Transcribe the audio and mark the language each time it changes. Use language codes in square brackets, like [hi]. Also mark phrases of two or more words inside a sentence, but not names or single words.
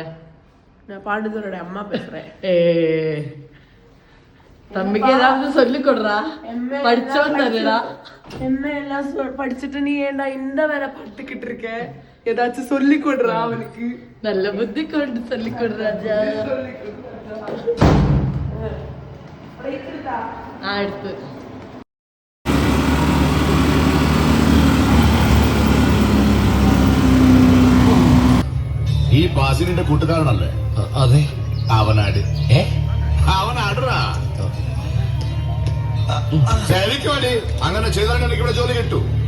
[ta] நான் பாண்டுதரோட அம்மா பேசுறேன். தம்பிக்கு ஏதாவது சொல்லி கொடுறா. படிச்சவன் தானடா. என்ன எல்லாம் படிச்சுட்டு நீ ஏன்டா இந்த வேலை பார்த்துக்கிட்டு இருக்க? ஏதாச்சும் சொல்லி கொடுறா அவனுக்கு. நல்ல புத்தி கொண்டு சொல்லி கொடு ராஜா. [ml] അടുത്ത് ഈ ബാസിലിന്റെ കൂട്ടുകാരനല്ലേ? അതെ. അവനാട് അവനാടാ ശരിക്കും വേണ്ടി അങ്ങനെ ചെയ്താൽ എനിക്ക് ഇവിടെ ജോലി കിട്ടൂ.